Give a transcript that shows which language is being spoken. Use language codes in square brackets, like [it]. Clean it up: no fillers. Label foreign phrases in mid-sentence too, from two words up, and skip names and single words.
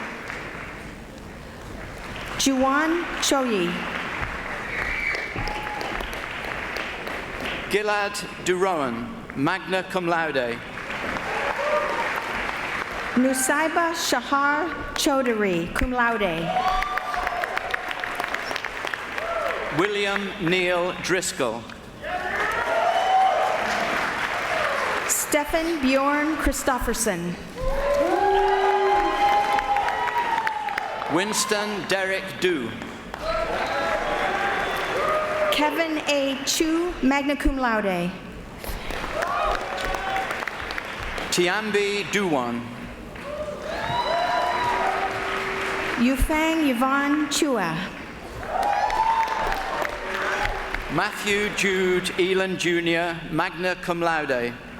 [en] Juan Choyi. Gilad Durowan, [la] magna cum laude. [en] Nusaiba Shahar Chaudhary, [la] cum laude. [en] William Neil Driscoll. Stefan Bjorn Christofferson. Winston Derek Du. Kevin A. [la] Chu, magna cum laude. [en] Tiambi Duwan. Yufang Yvonne Chua. Matthew Jude Elan Jr., [la] magna cum laude.